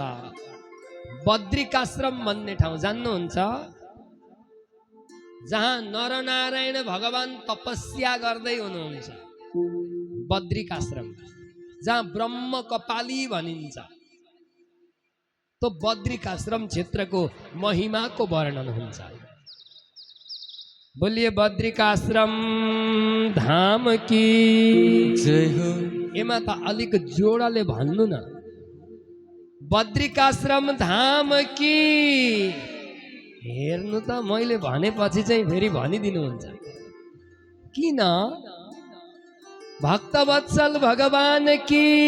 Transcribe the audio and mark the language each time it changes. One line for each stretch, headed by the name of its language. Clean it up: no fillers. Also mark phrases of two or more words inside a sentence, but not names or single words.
Nepali: बद्रिकाश्रम भन्ने ठाउँ जान्नुहुन्छ जहाँ नरनारायण भगवान तपस्या गर्दै हुनुहुन्छ। बद्रिकाश्रम जहाँ ब्रह्म कपाली भनिन्छ तो बद्रिकाश्रम क्षेत्रको महिमाको वर्णन हुन्छ।
Hindi: बोलिए बद्रिकाश्रम धाम की जय हो।
Nepali: एमा त अलिक जोडले भन्नु न,
Hindi: बद्रिकाश्रम धाम की।
Nepali: हेर्नु त मैले भनेपछि चाहिँ फेरि भनिदिनुहुन्छ किन?
Hindi: भक्तवत्सल भगवान की।